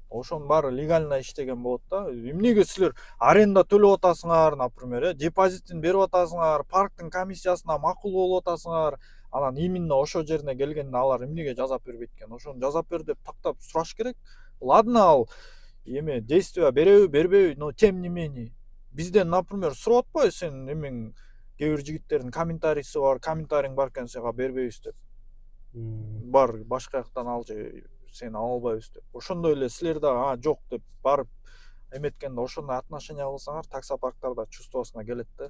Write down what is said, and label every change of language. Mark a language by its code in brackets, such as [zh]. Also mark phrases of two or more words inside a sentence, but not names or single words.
[ky] Ошонун баары легально иштеген болот да. Эмнеге силер аренда төлөп атасыңар, например, депозитин берип атасыңар, парктын комиссиясына макул болуп атасыңар, анан именно ошо жерине келгенде алар эмнеге жазап бербейт экен? Ошону жазап бер деп тактап сураш керек. Ладно, ал эме действие береби, бербейби, [ru] но тем не менее [ky] бизден, например, сурап атпайбы сен эмең кээ бир жигиттердин комментарийси бар, комментариң бар экен, сага бербейбиз деп. Бар башка жактан алчы, сен ала албайбыз деп. Ошондой эле силер да жок деп барып эметкенде ошондой отношение кылсаңар, таксопарктар да чувствосуна келет да.